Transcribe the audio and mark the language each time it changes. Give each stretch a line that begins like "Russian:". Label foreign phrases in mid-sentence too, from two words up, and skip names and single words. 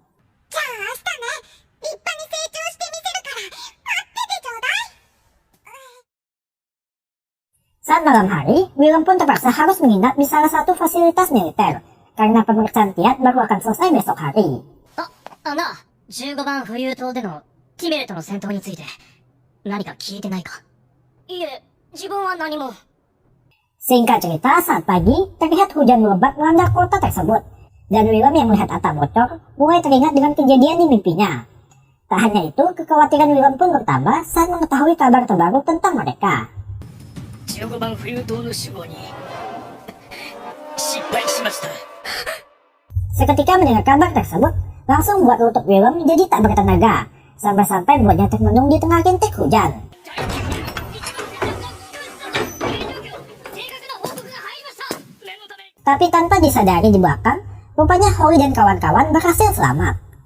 Indonesian: Saat malam hari, Willem pun terpaksa harus menginap di salah satu fasilitas militer, karena pemeriksaan Tiat baru akan selesai besok hari.
Japanese: 15 番浮遊島でのティメルとの戦闘について何か聞いてないか？いえ、自分は何も。
Indonesian: Singkat cerita, saat pagi, terlihat hujan melebat melanda kota tersebut. Dan Willem yang melihat atap bocor, mulai teringat dengan kejadian di mimpinya. Tak hanya itu, kekhawatiran Willem pun bertambah saat mengetahui kabar terbaru tentang mereka.
Japanese: 15 番浮遊島の守護に失敗しました。
Indonesian: Seketika mendengar kabar tersebut, langsung buat lutut Willem jadi tak bertenaga, sampai-sampai buatnya termenung di tengah rintik hujan. Tapi tanpa disadari di belakang, rupanya Holly dan kawan-kawan berhasil selamat.